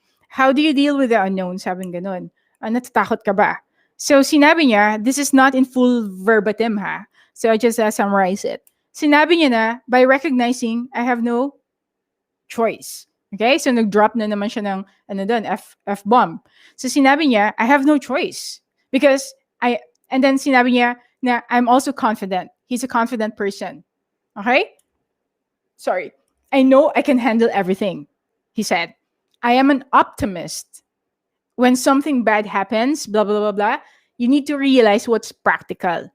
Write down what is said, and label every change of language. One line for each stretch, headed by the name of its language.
English: How do you deal with the unknown?
Filipino: Sabi ganun. Natatakot ka ba?
English: So,
Filipino: sinabi niya,
English: this is not in full verbatim ha. So, I just summarize it.
Filipino: Sinabi niya na,
English: by recognizing I have no choice. Okay?
Filipino: So, nag-drop na naman siya ng, F-bomb.
English: So,
Filipino: sinabi niya,
English: I have no choice. Because and then
Filipino: sinabi niya na
English: I'm also confident. He's a confident person. Okay? Sorry. I know I can handle everything. He said, I am an optimist. When something bad happens, blah, blah, blah, blah, you need to realize what's practical.